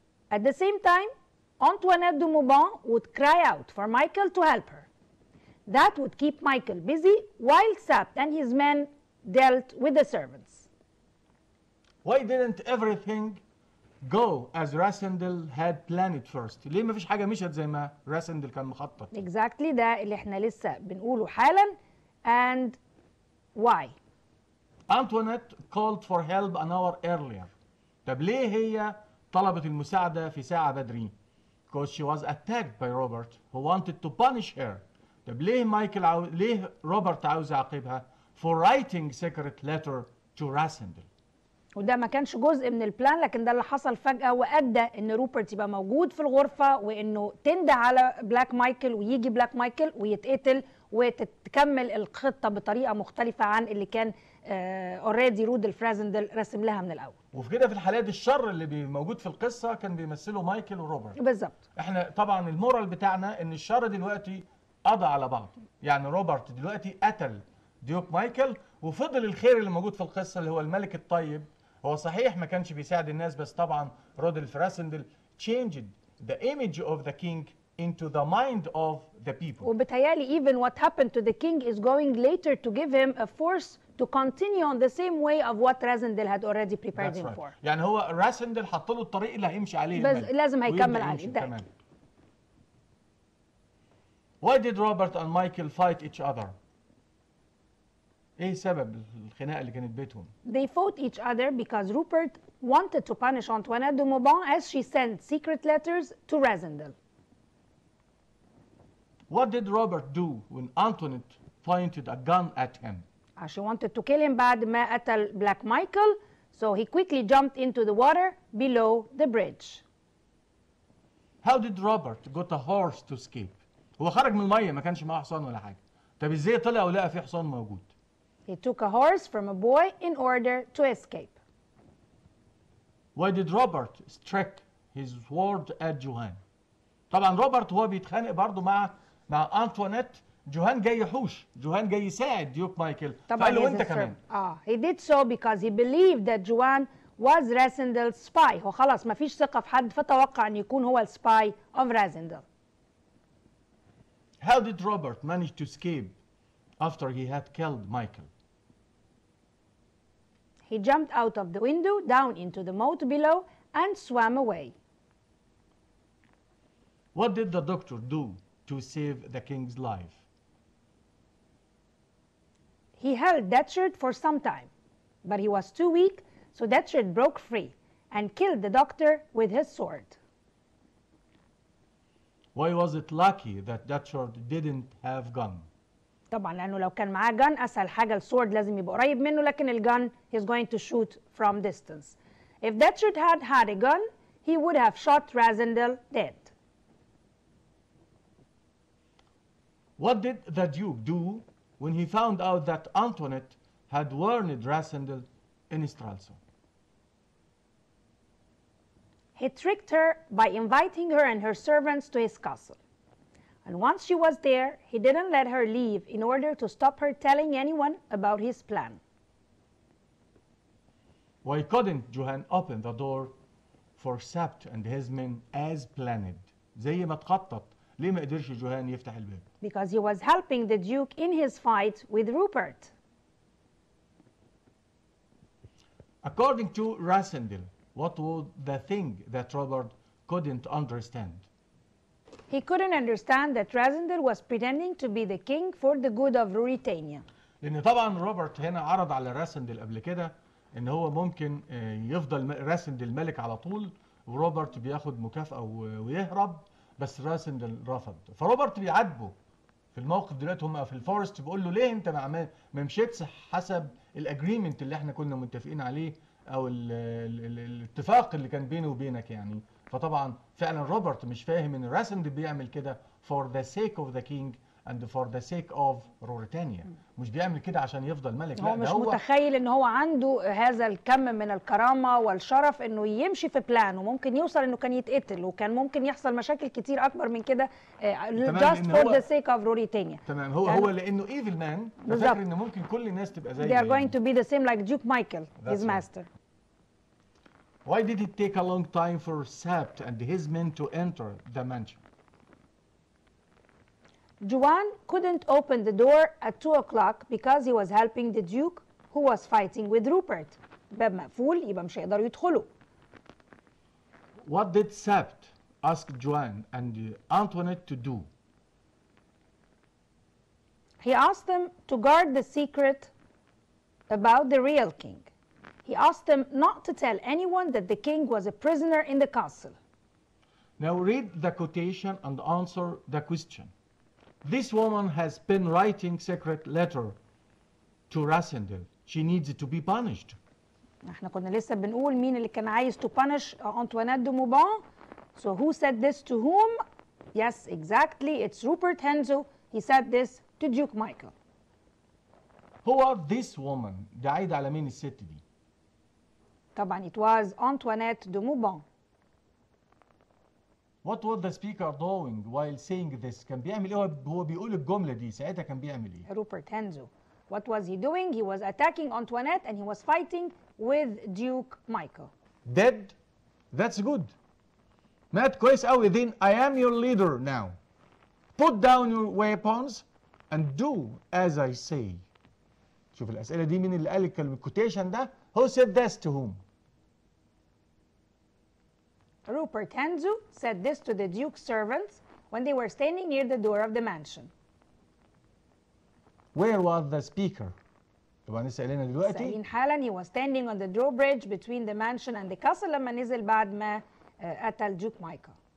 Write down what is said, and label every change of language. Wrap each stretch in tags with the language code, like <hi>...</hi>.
<en>At the same time, Antoinette de Mauban would cry out for Michael to help her. That would keep Michael busy while Sapt and his men dealt with the servants. Why didn't everything go as Rasindel had planned first?</en> <ar>ليه ما فيش حاجة مشت زي ما راسندل كان مخطط؟ Exactly، ده اللي احنا لسه بنقوله حالا.</ar> <en>And why? Antoinette called for help an hour earlier.</en> <ar>طب ليه هي طلبت المساعدة في ساعة بدري؟</ar> <en>Because she was attacked by Robert who wanted to punish her.</en> <ar>طب ليه ليه روبرت عاوز يعاقبها؟</ar> <en>For writing secret letter to Rasindel.</en> <ar>وده ما كانش جزء من البلان، لكن ده اللي حصل فجأة وأدى إن روبرت يبقى موجود في الغرفة وإنه تندى على بلاك مايكل ويجي بلاك مايكل ويتقتل وتتكمل الخطة بطريقة مختلفة عن اللي كان اوريدي رودولف راسندل رسم لها من الأول. وفي كده في الحالات الشر اللي موجود في القصة كان بيمثله مايكل وروبرت. بالظبط. احنا طبعا المورال بتاعنا إن الشر دلوقتي قضى على بعض. يعني روبرت دلوقتي قتل ديوك مايكل، وفضل الخير اللي موجود في القصه اللي هو الملك الطيب. هو صحيح ما كانش بيساعد الناس، بس طبعا رودولف راسندل</ar> <en>changed the image of the king into the mind of the people. وبتهيألي even what happened to the king is going later to give him a force to continue on the same way of what Rasendel had already prepared him for.</en> <ar>يعني هو راسندل حط له الطريق اللي هيمشي عليه بس الملك، لازم هيكمل عليه ده. كمان.</ar> <en>Why did Robert and Michael fight each other?</en> <ar>ايه سبب الخناقه اللي كانت بينهم؟</ar> <en>They fought each other because Rupert wanted to punish Antoinette de Mauban as she sent secret letters to Rasendel. What did Robert do when Antoinette pointed a gun at him? She wanted to kill him</en> <ar>بعد ما قتل</ar> <en>Black Michael, so he quickly jumped into the water below the bridge. How did Robert got a horse to escape?</en> <ar>هو خرج من الميه ما كانش معاه حصان ولا حاجه. طب ازاي طلع ولقى في حصان موجود؟</ar> <en>He took a horse from a boy in order to escape. Why did Robert strike his sword at Johann?</en> <ar>طبعا روبرت وهو بيتخانق برضه مع أنطوانيت، جوهان جاي يحوش، جوهان جاي يساعد ديوك مايكل، فقال له انت كمان.</ar> <en>He did so because he believed that Johann was Rasendel's spy.</en> <ar>هو خلاص ما فيش ثقة في حد، فتوقع ان يكون هو السباي of Rasendel.</ar> <en>How did Robert manage to escape after he had killed Michael? He jumped out of the window down into the moat below and swam away. What did the doctor do to save the king's life? He held Datcherd for some time, but he was too weak, so Datcherd broke free and killed the doctor with his sword. Why was it lucky that Datcherd didn't have gun?</en> <ar>طبعا لأنه لو كان معاه gun أسهل حاجة السورد لازم يبقى قريب منه، لكن الgun</ar> <en>he's going to shoot from distance. If Datcherd had a gun, he would have shot Rasendel dead. What did the Duke do when he found out that Antoinette had warned Rasendel in Stralsund? He tricked her by inviting her and her servants to his castle. And once she was there, he didn't let her leave in order to stop her telling anyone about his plan. Why couldn't Johann open the door for Sabt and his men as planned?</en> <ar>زي ما تخطط، ليه ما قدرش جوهان يفتح الباب؟</ar> <en>Because he was helping the Duke in his fight with Rupert. According to Rasendel, what was the thing that Robert couldn't understand? He couldn't understand that Rasendel was pretending to be the king for the good of Ruritania.</en> <ar>لأن طبعا روبرت هنا عرض على راسندل قبل كده إن هو ممكن يفضل راسندل ملك على طول، وروبرت بياخد مكافأة ويهرب، بس راسندل رفض. فروبرت بيعاتبه في الموقف دلوقتي، هم في الفورست، بيقول له ليه انت ما مشيتش حسب الاجريمنت اللي احنا كنا متفقين عليه، او الاتفاق اللي كان بيني وبينك يعني. فطبعا فعلا روبرت مش فاهم ان راسندل بيعمل كده</ar> <en>for the sake of the king and for the sake of Ruritania.</en> <ar>مش بيعمل كده عشان يفضل ملك، هو مش متخيل ان هو عنده هذا الكم من الكرامه والشرف انه يمشي في بلان، وممكن يوصل انه كان يتقتل، وكان ممكن يحصل مشاكل كتير اكبر من كده</ar> <en>just for the sake of Ruritania.</en> <ar>تمام. هو لانه</ar> <en>evil man،</en> <ar>فاكر ان ممكن كل الناس تبقى زيه.</ar> <en>They are going to be the same like Duke Michael, his master. Why did it take a long time for Sabt and his men to enter the mansion? Johann couldn't open the door at 2 o'clock because he was helping the Duke who was fighting with Rupert.</en> <ar>باب مقفول يبقى مش هيقدروا يدخلوا.</ar> <en>What did Sabt ask Johann and Antoinette to do? He asked them to guard the secret about the real king. He asked them not to tell anyone that the king was a prisoner in the castle. Now read the quotation and answer the question. This woman has been writing secret letter to Rasendel. She needs to be punished.</en> <ar>احنا كنا لسه بنقول مين اللي كان عايز</ar> <en>to punish Antoinette de Mauban. So who said this to whom? Yes, exactly. It's Rupert Henzo. He said this to Duke Michael.</en> <ar>هو</ar> <en>this woman</en> <ar>ده عايد على مين الست دي؟</ar> <en>طبعا it was Antoinette de Mauban. What was the speaker doing while saying this؟</en> <ar>كان بيعمل ايه هو بيقول الجملة دي؟ ساعتها كان بيعمل ايه؟</ar> <en>Rupert Henzo. What was he doing? He was attacking Antoinette and he was fighting with Duke Michael. Dead? That's good.</en> <ar>مات كويس قوي.</ar> <en>Then I am your leader now. Put down your weapons and do as I say.</en> <ar>شوف الأسئلة دي مين اللي قال الكوتيشن ده؟</ar> <en>Who said this to whom؟ Rupert Henzo said this to the Duke's servants when they were standing near the door of the mansion. Where was the speaker؟</en> <ar>طبعا لسه قايلينها دلوقتي. سائلين حالا</ar> <en>he was standing on the drawbridge between the mansion and the castle</en> <ar>لما نزل بعد ما قتل</ar> <en>Duke Michael.</en>